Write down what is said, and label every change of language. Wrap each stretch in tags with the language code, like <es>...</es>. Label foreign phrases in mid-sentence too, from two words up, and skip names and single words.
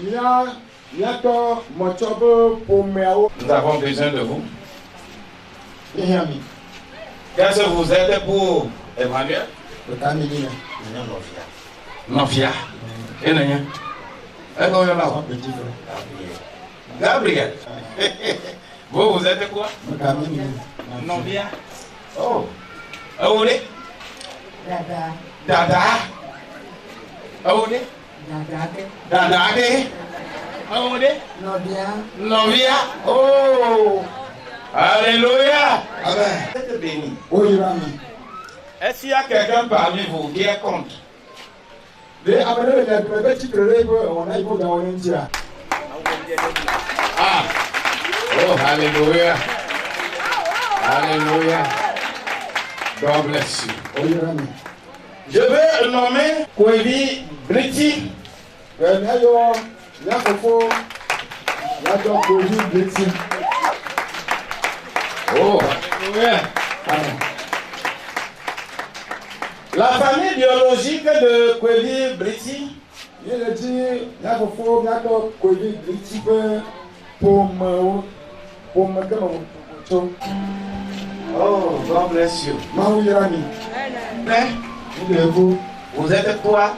<fr>Nous avons besoin de vous. Qu'est-ce que vous êtes pour Emmanuel? Nofia. Et Nanya. Gabriel. Vous êtes quoi?</fr> <ee>Novia. Oh. Aoulé. Dada. Aoulé. Dada. Aoulé. Novia.</ee> <fr>Oh. Alléluia. Amen. Vous êtes béni. Est-ce qu'il y a quelqu'un parmi vous qui est contre? Ah. Oh, alléluia. Alléluia.</fr> <en>God bless you.</en> <fr>Je veux nommer Kwevi Briti. Oh, alléluia. La famille biologique de Kwevi Briti.</fr> <en>Oh, God bless you.</en> <fr>Vous êtes quoi?</fr>